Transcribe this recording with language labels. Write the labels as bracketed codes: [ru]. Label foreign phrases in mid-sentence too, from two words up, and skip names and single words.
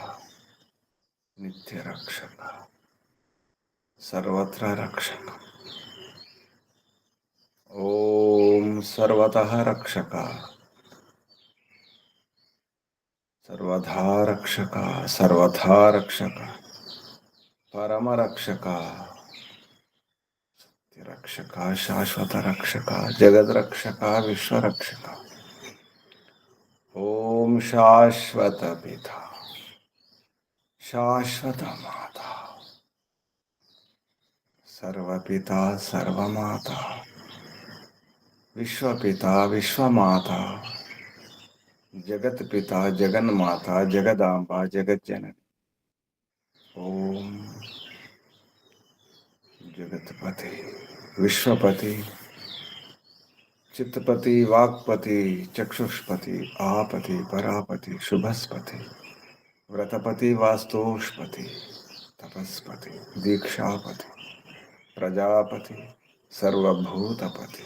[sa] నిత్యరక్షక సర్వత్ర రక్షక ఓం సర్వతః రక్షక సర్వధా రక్షక సర్వథా రక్షక పరమరక్షక రక్షక శాశ్వత రక్షక జగద్రక్షక విశ్వరక్షక. ఓం శాశ్వత పిత శాశ్వత మాత సర్వపిత సర్వమాత विश्वपिता विश्वमाता जगत पिता जगन माता जगदांबा जगत जननी। ओम जगतपति विश्वपति चित्तपति वाक्पति चक्षुष्पति आपति परापति शुभस्पति व्रतपति वास्तुष्पति तपस्पति दीक्षापति प्रजापति सर्वभूतपति।